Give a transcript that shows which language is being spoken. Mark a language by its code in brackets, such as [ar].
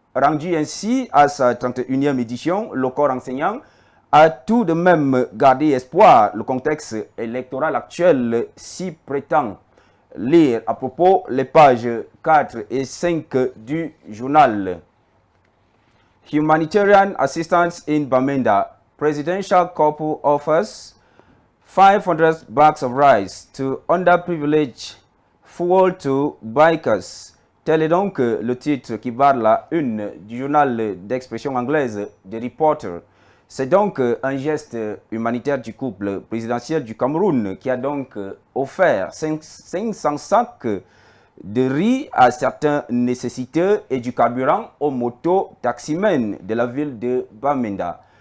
[fr] Rendu ainsi à sa 31e édition, le corps enseignant a tout de même gardé espoir. Le contexte électoral actuel s'y prétend. Lire à propos les pages 4 et 5 du journal. [en] Humanitarian assistance in Bamenda. Presidential couple offers 500 bags of rice to underprivileged, fuel to bikers. [fr] Tel est donc le titre qui barre la une du journal d'expression anglaise The Reporter. C'est donc un geste humanitaire du couple présidentiel du Cameroun qui a donc offert 500 sacs de riz à certains nécessiteux et du carburant aux motos-taximens de la ville de Bamenda.